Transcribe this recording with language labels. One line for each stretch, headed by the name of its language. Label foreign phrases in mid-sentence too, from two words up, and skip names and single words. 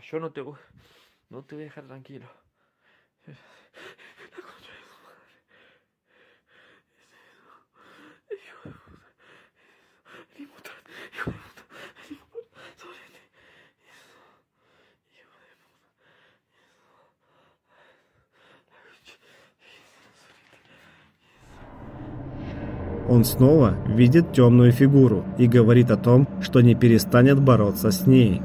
Spanish: Yo no te voy a dejar tranquilo. La concha de su madre. Hijo de puta. Hijo de puta. Hijo de puta.
Russian: Он снова видит темную фигуру и говорит о том, что не перестанет бороться с ней.